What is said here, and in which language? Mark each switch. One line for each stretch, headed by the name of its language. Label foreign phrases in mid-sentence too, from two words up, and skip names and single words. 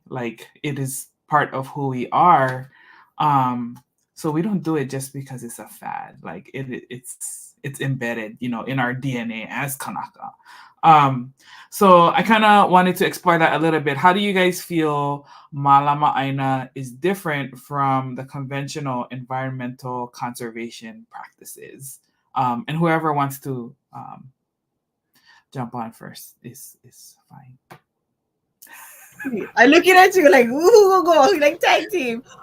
English: Like, it is part of who we are. So we don't do it just because it's a fad. Like it's embedded, you know, in our DNA as Kanaka. So I kind of wanted to explore that a little bit. How do you guys feel
Hawaiian: Mālama ʻāina
English: is different from the conventional environmental conservation practices? And whoever wants to jump on first is fine. I'm looking at you like, ooh, go, like tag team.